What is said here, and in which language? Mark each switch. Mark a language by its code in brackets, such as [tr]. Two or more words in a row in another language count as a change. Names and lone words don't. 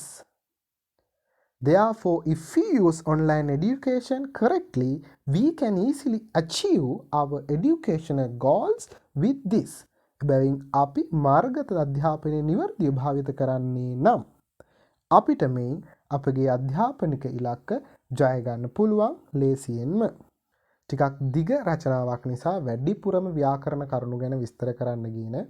[en] Therefore, if we use online education correctly, we can easily achieve our educational goals with this. [si] එබැවින් අපි මාර්ගගත අධ්‍යාපනය නිවැරදිව භාවිත කරන්නේ නම් අපිට මේ අපගේ අධ්‍යාපනික ඉලක්ක ජය ගන්න පුළුවන් ලේසියෙන්ම. ටිකක් දිග රචනාවක් නිසා වැඩිපුරම ව්‍යාකරණ කරුණු ගැන විස්තර කරන්න ගියේ නෑ.